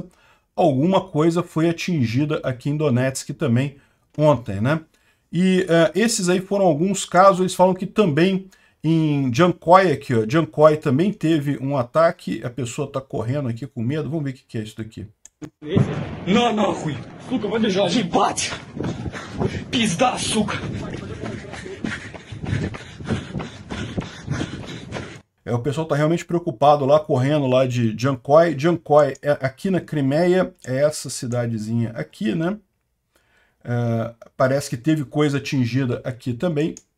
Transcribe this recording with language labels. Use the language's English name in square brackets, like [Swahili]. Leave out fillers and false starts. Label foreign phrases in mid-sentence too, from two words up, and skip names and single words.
[Portuguese] Alguma coisa foi atingida aqui em Donetsk também ontem, né? E esses aí foram alguns casos. Eles falam que também em Jankoy aqui, ó, Jankoy também teve um ataque. A pessoa está correndo aqui com medo. Vamos ver o que é isso daqui. [Russian] На нахуй! Сука, побежал! Ебать! Пизда, сука! [Portuguese] O pessoal está realmente preocupado lá, correndo lá de Jankoy. Jankoy, aqui na Crimeia, é essa cidadezinha aqui, né? Parece que teve coisa atingida aqui também.